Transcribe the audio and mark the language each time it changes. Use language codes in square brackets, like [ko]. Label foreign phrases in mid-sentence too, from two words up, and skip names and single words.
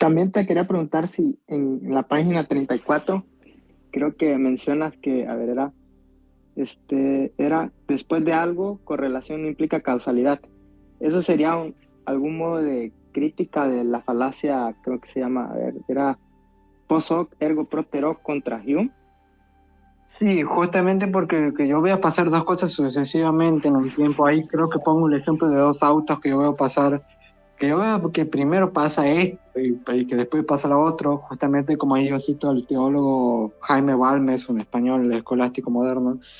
[es] También te quería preguntar si en la página 34 creo que mencionas que, a ver, era después de algo, correlación no implica causalidad. Eso sería algún modo de crítica de la falacia, creo que se llama, a ver, era [la] post hoc ergo propter hoc [es] contra Hume. Sí, justamente porque que yo voy a pasar dos cosas sucesivamente en un tiempo. Ahí creo que pongo el ejemplo de dos autos que yo veo pasar, que yo veo que primero pasa esto y que después pasa lo otro, justamente como ahí yo cito al teólogo Jaime Balmes, un español escolástico moderno.